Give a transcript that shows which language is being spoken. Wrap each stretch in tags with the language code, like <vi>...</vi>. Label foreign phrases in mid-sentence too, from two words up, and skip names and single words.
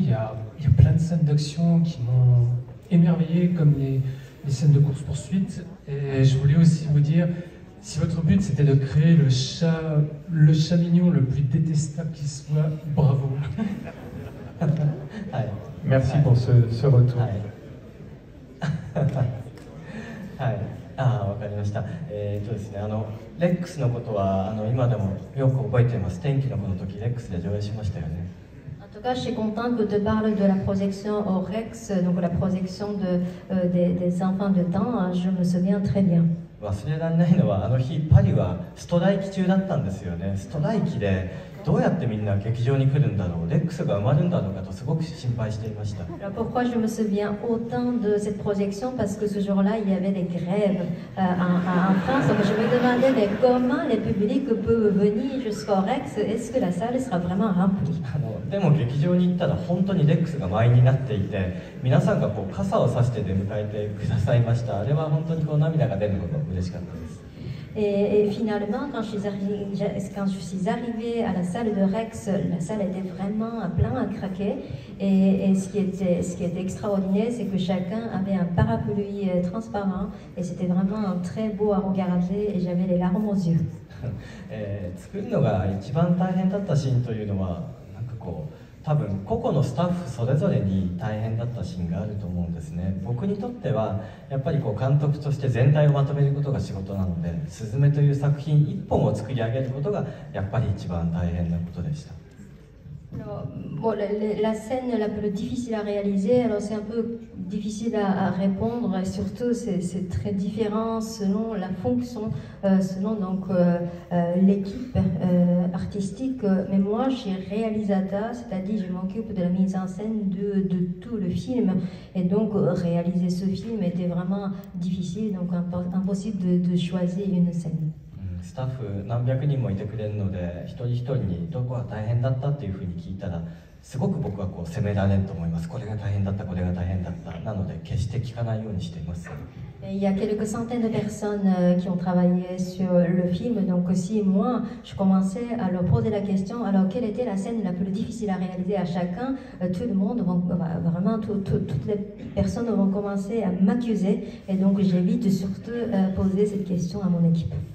<fr>Il y a plein de scènes d'action qui m'ont émerveillé, comme les scènes de course-poursuite. Et je voulais aussi vous dire, si votre but c'était de créer le chat mignon le plus détestable qui soit, bravo. Merci pour ce retour.</fr> <ja>わかりました。ですね、レックスのことは今でもよく覚えています。天気の子の時レックスで上映しましたよね。</ja> <fr>En tout cas, je suis contente que tu parles de la projection au Rex, donc la projection des enfants de temps. Je me souviens très bien.</fr> <ja>忘れられないのは日パリはストライキ中だったんですよね。ストライキでどうやってみんな劇場に来るんだろう、レックスが埋まるんだろうかとすごく心配していました。</ja> <fr>Alors pourquoi je me souviens autant de cette projection? Parce que ce jour-là, il y avait des grèves en France. Donc je me demandais mais comment les publics peuvent venir jusqu'au Rex? Est-ce que la salle sera vraiment remplie?</fr> <ja>でも劇場に行ったら本当にレックスが満員になっていて、皆さんが傘を差して出迎えてくださいました。あれは本当に涙が出るのが嬉しかったです。</ja> <fr>Et finalement, quand je suis arrivée à la salle de Rex, la salle était vraiment plein à craquer. Et ce qui était extraordinaire, c'est que chacun avait un parapluie transparent. Et c'était vraiment très beau à regarder et j'avais les larmes aux yeux.</fr> <ja>作るのが一番大変だったシーンというのは、多分個々のスタッフそれぞれに大変だったシーンがあると思うんですね。僕にとってはやっぱり監督として全体をまとめることが仕事なので、すずめという作品一本を作り上げることがやっぱり一番大変なことでした。</ja> <fr>Alors, bon, la scène la plus difficile à réaliser, alors c'est un peu difficile à répondre, et surtout c'est très différent selon la fonction, selon donc l'équipe artistique. Mais moi, je suis réalisateur, c'est-à-dire je m'occupe de la mise en scène de tout le film, et donc réaliser ce film était vraiment difficile, donc impossible de choisir une scène.</fr> <ja>スタッフ何百人もいてくれるので、一人一人にどこが大変だったっていうふうに聞いたら、すごく僕は責められると思います。これが大変だった、これが大変だった。なので決して聞かないようにしています。</ja> <fr>Il y a quelques centaines de personnes qui ont travaillé sur le film, donc aussi moi, je commençais à leur poser la question, alors quelle était la scène la plus difficile à réaliser à chacun? Tout le monde, vraiment toutes les personnes vont commencer à m'accuser, et donc j'évite surtout poser cette question à mon équipe.</fr>